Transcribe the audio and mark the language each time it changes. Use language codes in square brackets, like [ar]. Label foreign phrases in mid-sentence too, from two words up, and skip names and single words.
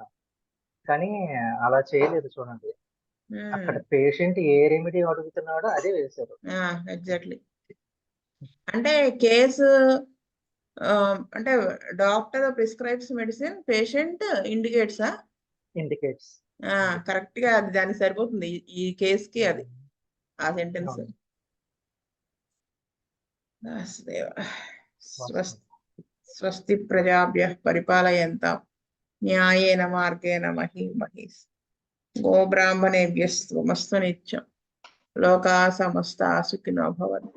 [te] కానీ అలా చేయలేదు చూడండి, అక్కడ పేషెంట్ ఏ రెమెడీ అడుగుతున్నాడో అదే వేశారు. ఎగ్జాక్ట్లీ. అంటే కేసు అంటే [en] doctor prescribes medicine, patient indicates correct [te] గా అది దానికి సరిపోతుంది ఈ కేసుకి. అది ఆ సెంటెన్స్. [sa] స్వస్తి ప్రజాభ్యః పరిపాలయంతాం న్యాయేన మార్గేణ మహీమహీస్. గోబ్రాహ్మణేభ్యస్తమస్తు నిత్యం. లోకా సమస్తా సుఖినో భవంతు.